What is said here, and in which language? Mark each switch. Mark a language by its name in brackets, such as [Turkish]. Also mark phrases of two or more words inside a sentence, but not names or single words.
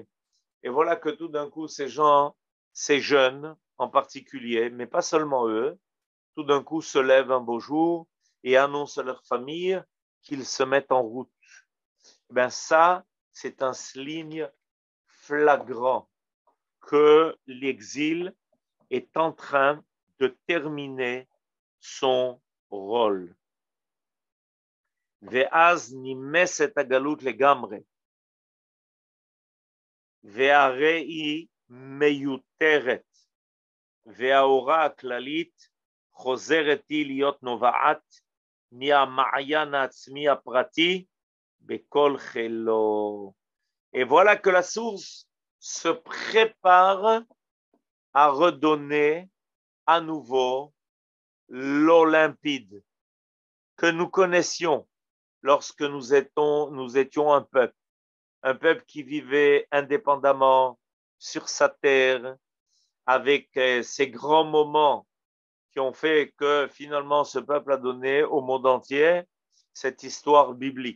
[French] Et voilà que tout d'un coup, ces gens, ces jeunes en particulier, mais pas seulement eux, tout d'un coup se lèvent un beau jour et annoncent à leur famille qu'ils se mettent en route. Ben ça, c'est un signe flagrant que l'exil est en train de terminer son rôle. [Hebrew] ואז נמסת הגלות לגמרי, והרי היא מיותרת, והאורה הכללית חוזרת היא להיות נובעת מהמעיין העצמי הפרטי בכל חילו. [French] Et voilà que la source se prépare à redonner à nouveau l'eau limpide que nous connaissions lorsque nous étions un peuple qui vivait indépendamment sur sa terre, avec ces grands moments qui ont fait que finalement ce peuple a donné au monde entier cette histoire biblique.